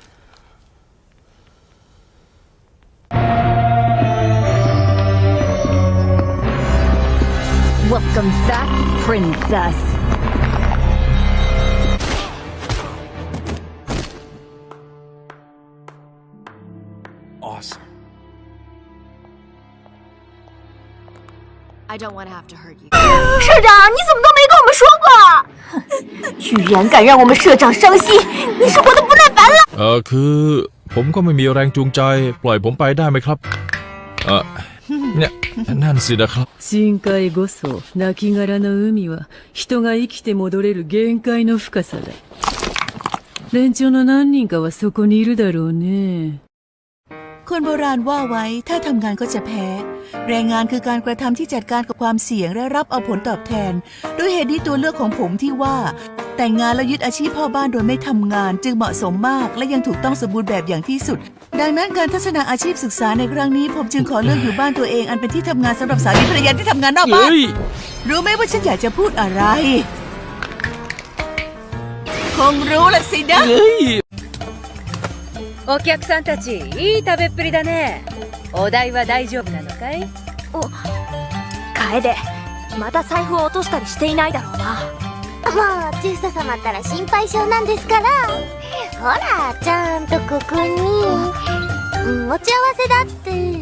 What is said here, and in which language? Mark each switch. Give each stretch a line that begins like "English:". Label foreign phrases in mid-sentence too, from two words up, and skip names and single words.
English: Welcome back, princess. Awesome. I don't want to have to hurt you.
Chinese: 社长，你怎么都没跟我们说过？居然敢让我们社长伤心，你是活得不耐烦了？
Thai: คือผมก็ไม่มีแรงจูงใจปล่อยผมไปได้ไหมครับเนี่ยนั่นสินะครับ
Japanese: 深海こそ亡骸の海は人が生きて戻れる限界の深さだ。連中の何人かはそこにいるだろうね。
Thai: คนโบราณว่าไว้ถ้าทำงานก็จะแพ้แรงงานคือการกระทำที่จัดการกับความเสี่ยงและรับเอาผลตอบแทนด้วยเหตุนี้ตัวเลือกของผมที่ว่าแต่งงานแล้วยึดอาชีพพ่อบ้านโดยไม่ทำงานจึงเหมาะสมมากและยังถูกต้องสมบูรณ์แบบอย่างที่สุดดังนั้นการทัศนาอาชีพศึกษาในครั้งนี้ผมจึงขอเลือกอยู่บ้านตัวเองอันเป็นที่ทำงานสำหรับสามีภรรยาที่ทำงานนอกบ้านรู้ไหมว่าฉันอยากจะพูดอะไรคงรู้ละสินะ
Japanese: お客さんたち、いい食べっぷりだね。お代は大丈夫なのかい？楓、また財布を落としたりしていないだろうな。もう中佐様ったら心配性なんですから。ほら、ちゃんとここに持ち合わせだって。